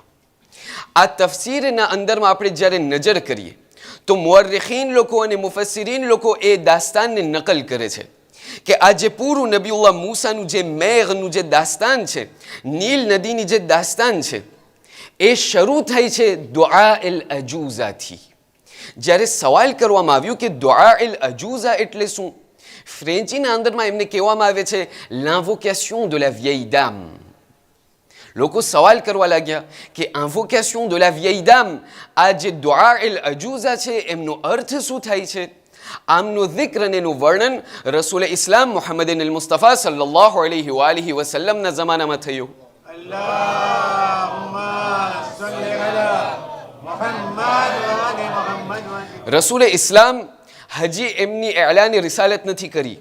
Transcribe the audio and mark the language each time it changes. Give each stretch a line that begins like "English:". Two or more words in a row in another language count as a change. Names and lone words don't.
Gujarati: આ તફસીરના અંદરમાં આપણે જ્યારે નજર કરીએ તો મુઅર્રિખીન લોકો અને મુફસ્સિરીન લોકો એ દાસ્તાનને નકલ કરે છે કે આ જે પૂરું નબીઉલ્લાહ મૂસાનું જે મેઘનું જે દાસ્તાન છે, નીલ નદીની જે દાસ્તાન છે, એ શરૂ થાય છે દુઆ એલ અજૂઝાથી. જ્યારે સવાલ કરવામાં આવ્યું કે
Arabic: دعاء العجوزة
Gujarati: એટલે શું, ફ્રેન્ચીના અંદરમાં એમને કહેવામાં આવે છે
French: l'invocation de la vieille dame.
Gujarati: લોકો સવાલ કરવા લાગ્યા કે
French: invocation de la vieille dame,
Gujarati: આ જે
Arabic: دعاء العجوزة
Gujarati: છે એમનો અર્થ શું થાય છે? આમનું zikr અને એનું વર્ણન રસૂલ ઇસ્લામ મુહમ્મદ મુસ્તફા
Arabic: صلى الله عليه وآله
Gujarati: વસલ્લમના જમાનામાં થયું. રસૂલ ઇસ્લામ હજી એમની એલાની રિસાલત નથી કરી.